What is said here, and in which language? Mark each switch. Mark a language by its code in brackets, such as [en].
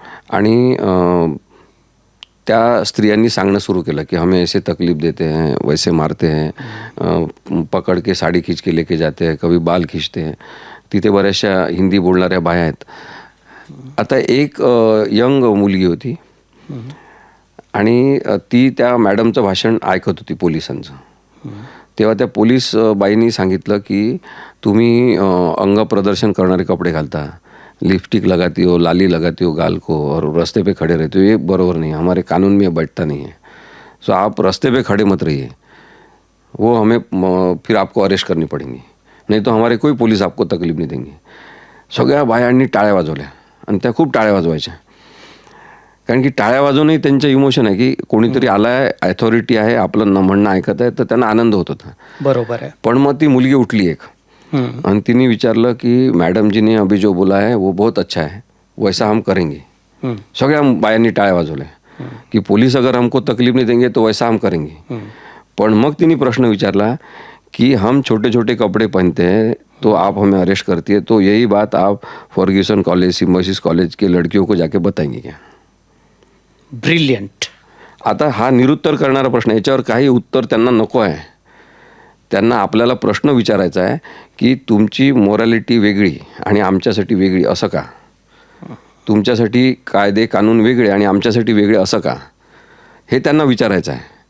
[mr] आणि त्या स्त्रियांनी सांगणं सुरू केलं की [hi] हमें ऐसे तकलीफ देते हैं, वैसे मारते हैं, पकड के साडी खींच के लेके जाते हैं, कभी बाल खींचते हैं. [mr] तिथे बऱ्याचशा हिंदी बोलणाऱ्या बाया आहेत. आता एक यंग मुलगी होती आणि ती त्या मॅडमचं भाषण ऐकत होती पोलिसांचं. तेव्हा त्या पोलीस बाईंनी सांगितलं की तुम्ही अंग प्रदर्शन करणारे कपडे घालता, [hi] लिपस्टिक लगाती हो, लाली लगाती हो गाल को, और रास्ते पे खड़े रहते हो, ये बरोबर नहीं, हमारे कानून में बैठता नहीं है. सो आप रास्ते पे खड़े मत रहिए, वो हमें फिर आपको अरेस्ट करनी पड़ेंगी, नहीं तो हमारे कोई पुलिस आपको तकलीफ नहीं देंगे. [mr] सगळ्या बायांनी टाळ्या वाजवल्या आणि त्या खूप टाळ्या वाजवायच्या. कारण की टाळ्या वाजवूनही त्यांचं इमोशन आहे की कोणीतरी आलाय, अथॉरिटी आहे, आपलं म्हणणं ऐकत आहे, तर त्यांना आनंद होत होता. बरोबर आहे. पण मग ती मुलगी उठली एक आणि तिने विचारलं की [hi] मॅडम जी ने अभी जो बोला है वो बहुत अच्छा है, वैसा हम करेंगे. [mr] सगळ्या बायांनी टाळ्या वाजवल्या की [hi] पोलीस अगर हमको तकलीफ नहीं देंगे तो वैसा हम करेंगे. [mr] पण मग तिने प्रश्न विचारला कि [hi] हम छोटे छोटे कपड़े पहनते हैं तो आप हमें अरेस्ट करती है, तो यही बात आप फर्ग्यूसन कॉलेज, सिम्बायोसिस कॉलेज के लड़कियों को जाके बताएंगे क्या. [en] Brilliant. [mr] आता हा निरुत्तर करणारा प्रश्न, याच्यावर काही उत्तर त्यांना नको आहे. त्यांना आपल्याला प्रश्न विचारायचा आहे की तुमची मोरॅलिटी वेगळी आणि आमच्यासाठी वेगळी असं का. तुमच्यासाठी कायदे कानून वेगळे आणि आमच्यासाठी वेगळे असं का, हे त्यांना विचारायचं आहे.